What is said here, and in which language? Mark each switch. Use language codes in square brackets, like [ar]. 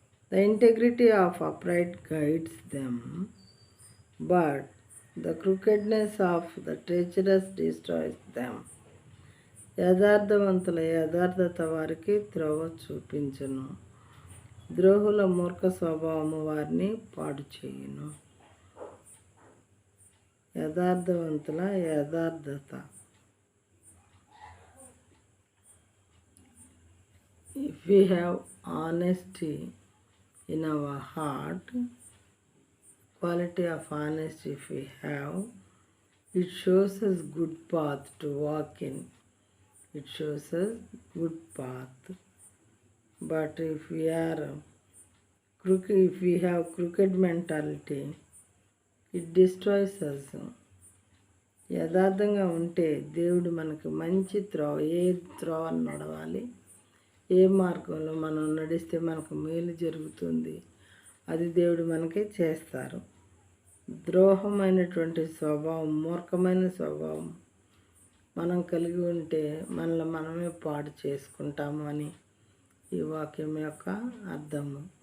[en] The integrity of upright guides them, but the crookedness of the treacherous destroys them. [te] యథార్థవంతుల యథార్థత వారికి త్రోవ చూపించును, ద్రోహుల మూర్ఖ స్వభావము వారిని పాడు చేయును. యథార్థవంతుల యథార్థత. [en] If we have honesty in our heart, quality of honesty if we have, it shows us good path to walk in. It shows us good path. But if we are crooked, if we have crooked mentality, it destroys us. [te] యథార్థంగా ఉంటే దేవుడు మనకు మంచి త్రోవ, ఏ త్రోవను నడవాలి, ఏ మార్గంలో మనం నడిస్తే మనకు మేలు జరుగుతుంది, అది దేవుడు మనకి చేస్తారు. ద్రోహమైనటువంటి స్వభావం, మూర్ఖమైన స్వభావం మనం కలిగి ఉంటే మనల్ని మనమే పాడు చేసుకుంటాము అని ఈ వాక్యం యొక్క అర్థము.